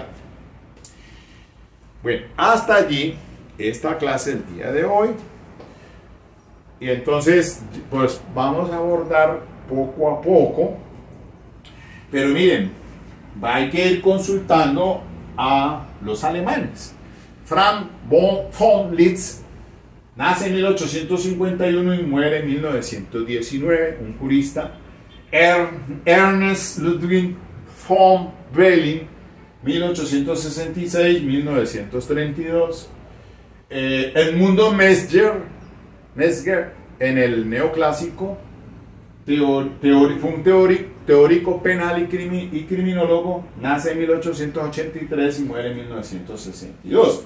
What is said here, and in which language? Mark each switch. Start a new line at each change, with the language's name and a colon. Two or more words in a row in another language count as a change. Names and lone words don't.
Spanish: Bueno, hasta allí esta clase del día de hoy. Y entonces, pues vamos a abordar poco a poco. Pero miren, hay que ir consultando a los alemanes. Franz von Liszt nace en 1851 y muere en 1919, un jurista. Ernest Ludwig von Behling, 1866-1932. Edmundo Mesger, en el neoclásico, fue un teórico penal y criminólogo, nace en 1883 y muere en 1962.